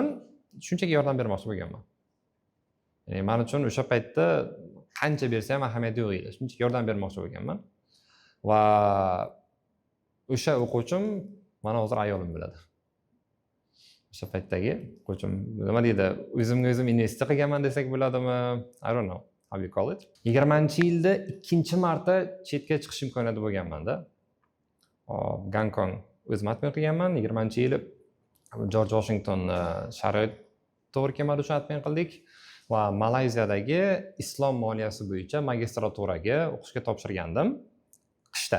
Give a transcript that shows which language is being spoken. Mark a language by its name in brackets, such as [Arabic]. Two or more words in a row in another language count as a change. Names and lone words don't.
[Uzbek] Shunchaki yordam bermoqchi bo'lganman. Ya'ni men uchun o'sha paytda qancha bersa ham ahamiyati yo'q edi. Shunchaki yordam bermoqchi bo'lganman. Va o'sha o'quvchim mana hozir ayolim bo'ladi. O'sha paytdagi o'quvchim nima deydi? O'zimga o'zim investitsiya qilganman desak bo'ladimi? [English] I don't know how you call it. [Uzbek] 20-yilda ikkinchi marta chetga chiqish imkoniyati bo'lganmanda. Gonkong o'zim atmen qilganman. 20-yili Jorj Washington sharoit to'g'ri kelmadi uchun atmen qildik va Malayziyadagi islom moliyasi bo'yicha magistraturaga o'qishga topshirgandim qishda.